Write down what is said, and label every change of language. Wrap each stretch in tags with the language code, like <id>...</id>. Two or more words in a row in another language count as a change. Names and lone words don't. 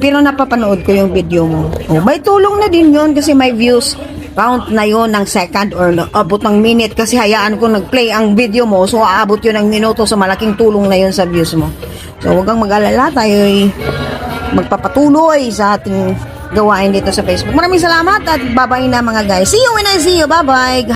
<tl>Pero napapanood ko yung video mo. May tulong na din yun kasi may views count na yun ng second or abot ng minute kasi hayaan ko nag-play ang video mo, so aabot yun ng minuto, so malaking tulong na yun sa views mo. So huwag kang mag-alala, tayo'y magpapatuloy sa ating gawain dito sa Facebook. Maraming salamat at bye-bye na mga guys.</tl> <en>See you when I see you. Bye-bye.</en>